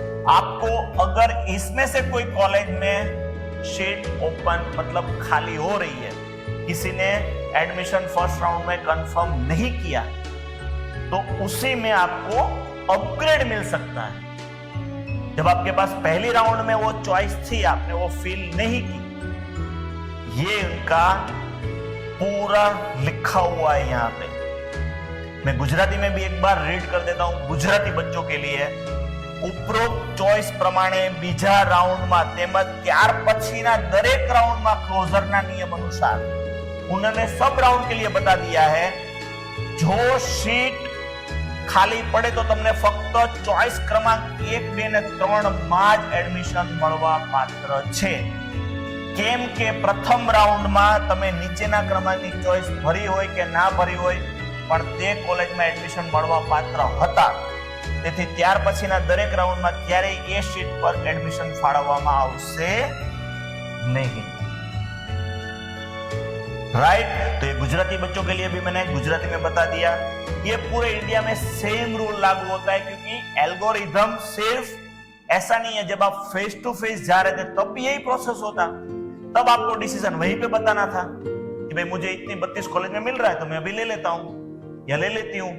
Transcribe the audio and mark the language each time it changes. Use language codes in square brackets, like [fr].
[hi] आपको अगर इसमें से कोई कॉलेज में सीट ओपन मतलब खाली हो रही है, किसी ने एडमिशन फर्स्ट राउंड में कंफर्म नहीं किया, तो उसी में आपको अपग्रेड मिल सकता है। जब आपके पास पहली राउंड में वो चॉइस थी, आपने वो फील नहीं की। ये इनका पूरा लिखा हुआ है यहां पे। मैं गुजराती में भी एक बार रीड कर देता हूं गुजराती बच्चों के लिए। [gu] ઉપરોક્ત ચોઇસ પ્રમાણે બીજા રાઉન્ડમાં તેમજ ત્યાર પછીના દરેક રાઉન્ડમાં ક્લોઝરના નિયમ અનુસાર [hi] उन्होंने सब राउंड के लिए बता दिया है, जो सीट खाली पड़े तो [gu] તમને ફક્ત ચોઇસ ક્રમાંક 1, 2 અને 3 માં જ એડમિશન મળવા પાત્ર છે। કેમ કે પ્રથમ રાઉન્ડમાં તમે નીચેના ક્રમાંકની ચોઇસ ભરી હોય કે ના ભરી હોય, પણ તે કોલેજમાં એડમિશન મળવા પાત્ર હતા। તેથી ત્યાર પછીના દરેક રાઉન્ડમાં ક્યારેય એ સીટ પર એડમિશન ફાળવવામાં આવશે નહીં, राइट? [hi] तो ये गुजराती बच्चों के लिए भी मैंने गुजराती में बता दिया। ये पूरे इंडिया में सेम रूल लागू होता है, क्योंकि एल्गोरिथम सिर्फ ऐसा नहीं है जब आप फेस टू फेस जा रहे थे तब भी यही प्रोसेस होता, तब आपको डिसीजन वहीं पे बताना था कि भाई मुझे इतनी 32 कॉलेज में मिल रहा है तो मैं अभी ले लेता हूँ या ले लेती हूँ।